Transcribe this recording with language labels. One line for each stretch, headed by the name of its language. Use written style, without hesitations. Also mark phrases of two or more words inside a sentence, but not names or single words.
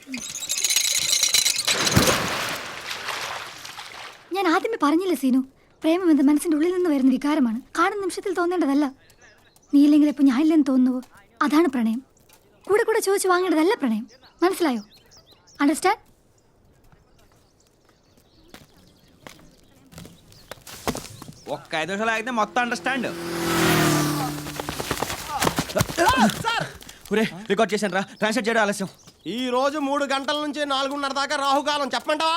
Malayalam: ഞാൻ ആദ്യമേ പറഞ്ഞില്ലേ സീനു പ്രേമം എന്നത് മനസ്സിന്റെ ഉള്ളിൽ നിന്ന് വരുന്ന വികാരമാണ് കാണുന്ന നിമിഷത്തിൽ തോന്നേണ്ടതല്ല നീ ഇല്ലെങ്കിൽ ഇപ്പൊ ഞാൻ ഇല്ലെന്ന് തോന്നുന്നുവോ അതാണ് പ്രണയം കൂടെ കൂടെ ചോദിച്ചു വാങ്ങേണ്ടതല്ല പ്രണയം മനസ്സിലായോ അണ്ടർസ്റ്റാൻഡ്
Telugu: ఒక్క 5 నిమిషాలు ఆగితే మొత్తం అండర్స్టాండ్ ఒరే రికార్డ్ చేశాను రా ట్రాన్స్లేట్ చేయడం ఆలస్యం ఈ రోజు 3 గంటల నుంచి 4:30 దాకా రాహుకాలం చెప్పమంటావా?